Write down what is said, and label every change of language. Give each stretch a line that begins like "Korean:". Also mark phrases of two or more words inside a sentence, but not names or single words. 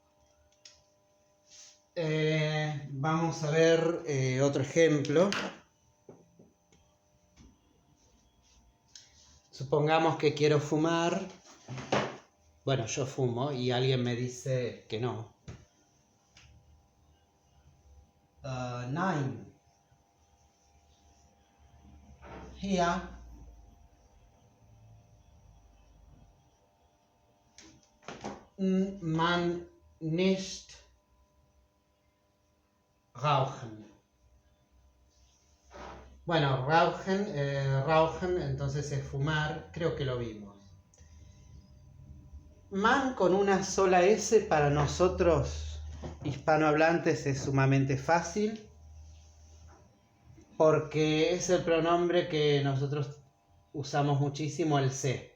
Spanish: Vamos a ver otro ejemplo. Supongamos que quiero fumar. Bueno, yo fumo y alguien me dice que no.
German: Nein. Hier. Man nicht rauchen.
Spanish: Bueno, rauchen, entonces es fumar, creo que lo vimos. Man con una sola S para nosotros hispanohablantes es sumamente fácil, porque es el pronombre que nosotros usamos muchísimo, el se.